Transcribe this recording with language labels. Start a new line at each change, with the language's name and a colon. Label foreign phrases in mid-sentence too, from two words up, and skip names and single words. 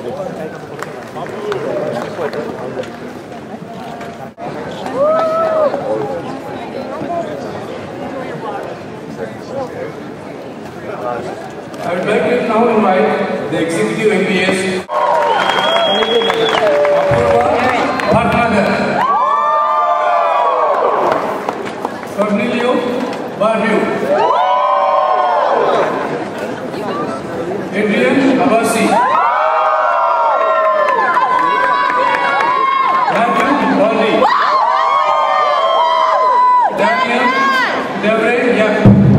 English: I would like to now invite the Executive MPS, Apurva Bhatnagar, Cornelio Barrio, Adrian Abasi, Matthew Boldy, Daniel Devre Yak,